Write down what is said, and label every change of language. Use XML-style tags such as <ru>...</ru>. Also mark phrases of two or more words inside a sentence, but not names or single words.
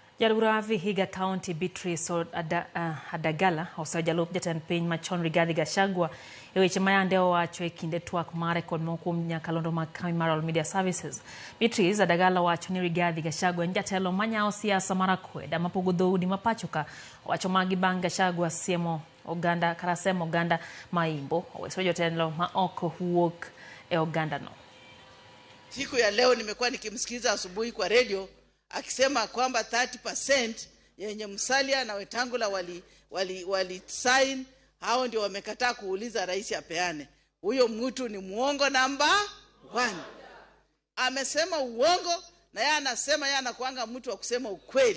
<luo>Jalura Vihiga County Beatrice Adagala osejalup jatend piny machon Rigathi Gachagua weche mayande owacho e kinde twak mare kod mokuom nyakalondo mag Kamimaral Media Services. Beatrice Adagala wacho ni Rigathi Gachagua en jatelo manyao siasa marakweda mapogo dhoudi mapachoka. Wacho magi bang' Gachagua siemo oganda karasemo oganda maimbo oweso jotelo ma oko wuok e oganda no.</luo> <sw>Siku ya leo nimekuwa nikimsikiza asubuhi kwa radio akisema kwamba 30% yenye Musalia na Wetangula wali sign, hao ndio wamekataa kuuliza rais apeane. Huyo mtu ni muongo namba 1. Amesema uongo na yeye anasema yeye anakuanga mtu wa kusema ukweli.</sw>